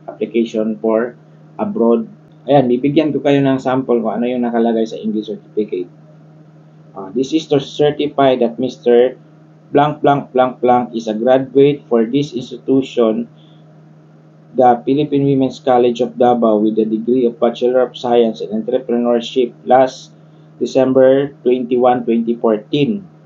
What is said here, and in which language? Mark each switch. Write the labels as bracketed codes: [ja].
[en] Application for abroad. [tl] Ayan, bibigyan ko kayo ng sample kung ano yung nakalagay sa English certificate. [en] This is to certify that Mr. blank blank blank blank is a graduate for this institution, the Philippine Women's College of Davao, with the degree of Bachelor of Science in Entrepreneurship last December 21, 2014.